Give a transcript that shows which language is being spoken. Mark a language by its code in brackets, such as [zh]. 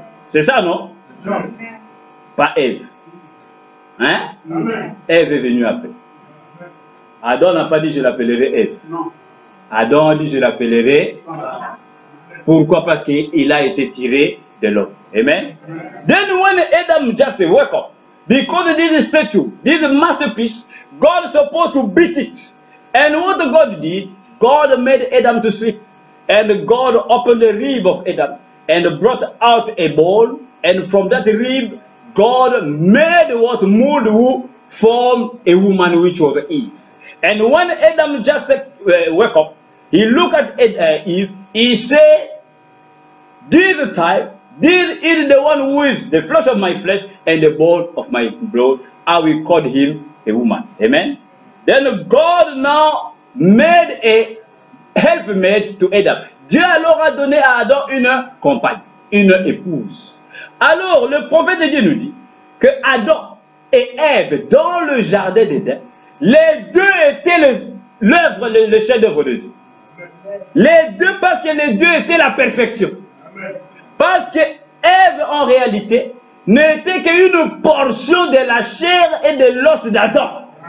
[fr] C'est ça, non? Pas Ève. Hein? Ève est venue après. Adam n'a pas dit je l'appellerai Ève. Adam a dit je l'appellerai. Pourquoi? Parce qu'il a été tiré de l'homme. Amen. [en] Then when Adam just woke up, because this statue, this masterpiece, God is supposed to beat it. And what God did, God made Adam to sleep. And God opened the rib of Adam and brought out a bone. And from that rib, God made what mold form a woman, which was Eve. And when Adam just woke up, he looked at Eve, he said, this type, this is the one who is the flesh of my flesh and the bone of my blood. I will call him a woman. Amen. Then God now made a helpmate to Adam. [fr] Dieu alors a donné à Adam une compagne, une épouse. Alors le prophète de Dieu nous dit que Adam et Ève dans le jardin d'Éden, les deux étaient l'œuvre, le chef-d'œuvre de Dieu. Les deux, parce que les deux étaient la perfection. Parce que Ève, en réalité, n'était qu'une portion de la chair et de l'os d'Adam.